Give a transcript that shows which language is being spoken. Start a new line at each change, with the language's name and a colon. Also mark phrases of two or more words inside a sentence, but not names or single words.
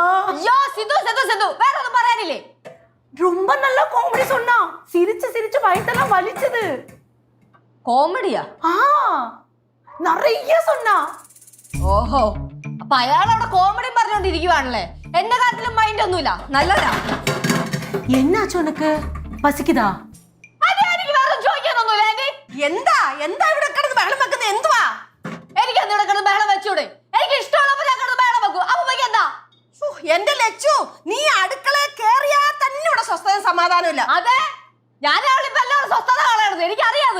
Tamil: ஐயோ சித்து சித்து சித்து,
Malayalam: வேற ஒன்றும் പറയാനില്ലേ?
Tamil: ரொம்ப நல்ல காமெடி சொன்னா. சிரிச்சு சிரிச்சு வயித்தெல்லாம் வலிச்சது.
Malayalam: കോമഡിയാ? ആ,
Tamil: நிறைய சொன்னா.
Malayalam: ഓഹോ, അപ്പൊ അയാൾ അവിടെ കോമഡി പറഞ്ഞോണ്ടിരിക്കുവാണല്ലേ. എന്റെ കാര്യത്തിലും മൈൻഡ് ഒന്നുമില്ല. നല്ലതാ.
Tamil: என்னாச்சு உனக்கு? பசிக்குதா?
Malayalam: അതെ, എനിക്ക് വേറെ ചോദിക്കാനൊന്നുമില്ല. എന്താ എന്താ ഇവിടെ കിടന്ന് ബഹളം വെക്കുന്നത്? എന്തുവാ? എനിക്ക് എന്താ ഇവിടെ കിടന്ന് ബഹളം വെച്ചൂടെ? എനിക്ക് ഇഷ്ടമുള്ളപ്പോ ഞാൻ കിടന്ന് ബഹളം വെക്കും. അപ്പൊ എന്താ? എന്റെ ലച്ചു, നീ അടുക്കളയിൽ കേറിയാ തന്നെ ഇവിടെ സ്വസ്ഥത സമാധാനമില്ല. അതെ, ഞാൻ അവളിപ്പോ എല്ലാവരും സ്വസ്ഥത കളയണത് എനിക്കറിയാത്.